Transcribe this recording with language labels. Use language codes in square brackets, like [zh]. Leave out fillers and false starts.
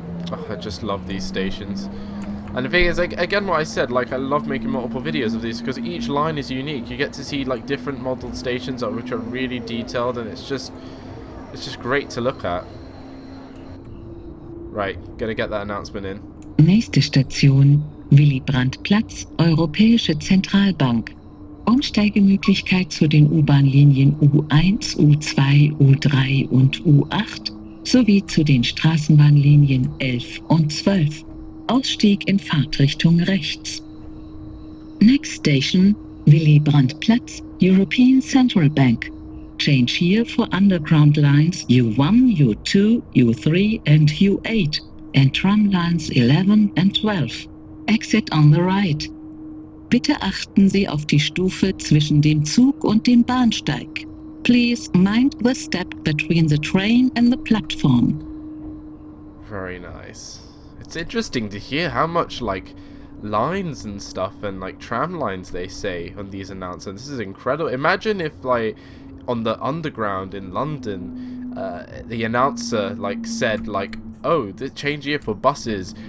[en] Oh, I just love these stations. And the thing is, like, again, what I said, like, I love making multiple videos of these because each line is unique. You get to see like different modelled stations which are really detailed, and it's just great to look at. Right, gotta get that announcement in. [de] Nächste Station, Willy-Brandt-Platz, Europäische Zentralbank. Umsteigemöglichkeit zu den U-Bahn-Linien U1, U2, U3 und U8 sowie zu den Straßenbahnlinien 11 und 12. Ausstieg in Fahrtrichtung rechts. [en] Next station, Willy-Brandt-Platz, European Central Bank. Change here for underground lines U1, U2, U3 and U8 and tram lines 11 and 12. Exit on the right. [de] Bitte achten Sie auf die Stufe zwischen dem Zug und dem Bahnsteig. [en] Please mind the step between the train and the platform. Very nice. It's interesting to hear how much like lines and stuff and like tram lines they say on these announcements. This is incredible. Imagine if like on the underground in London, the announcer like said like, oh, the change here for buses.